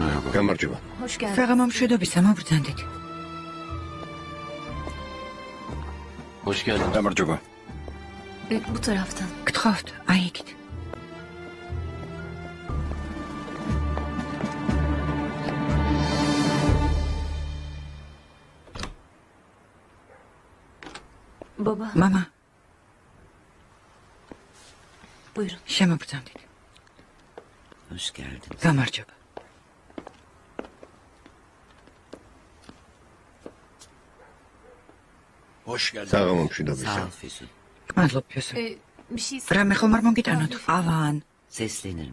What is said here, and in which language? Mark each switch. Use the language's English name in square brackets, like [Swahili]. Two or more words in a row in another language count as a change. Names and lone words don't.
[Georgian] გამარჯობა. საღამომშვიდობისა, მობრძანდით. გამარჯობა. [Turkish] Bu taraftan. [Georgian] გთხოვთ, აი იქით. [Turkish] Baba, [Georgian] მამა, [Turkish] buyurun. [Georgian] შემობრძანდით. [Turkish] Hoş geldin. [Georgian] გამარჯობა. საღამომშვიდობისა. [Turkish] Sağ ol Füsun. [Georgian] გმადლობ, ფიოსო. [Turkish] Bir şey [Georgian] რამე ხომ არ მომგიტანოთ? ავან, [Turkish] Seslenirim.